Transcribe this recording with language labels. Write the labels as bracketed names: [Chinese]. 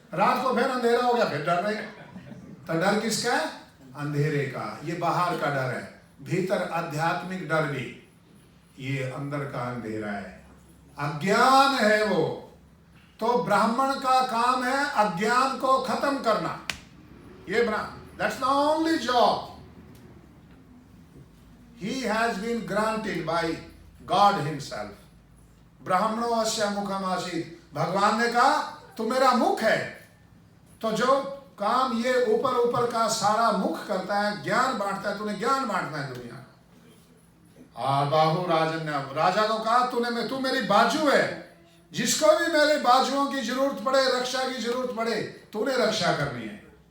[Hindi] रात को फिर अंधेरा हो गया, फिर डर रहे। तो डर किसका है? अंधेरे का। ये बाहर का डर है। भीतर आध्यात्मिक डर भी, ये अंदर का अंधेरा है, अज्ञान है वो। तो ब्राह्मण का काम है अज्ञान को खत्म करना। [English] ये that's the only job he has been granted by God himself. [Sanskrit] ब्राह्मणो अस्य मुखम आसीत। [Hindi] भगवान ने कहा तू मेरा मुख है। तो जो काम ये ऊपर ऊपर का सारा मुख करता है, ज्ञान बांटता है, तूने ज्ञान बांटना है दुनिया। बाहु राजन ने राजा को कहा तू मेरी बाजू है, जिसको भी मेरे बाजुओं की जरूरत पड़े, रक्षा की जरूरत पड़े, तूने रक्षा करनी है।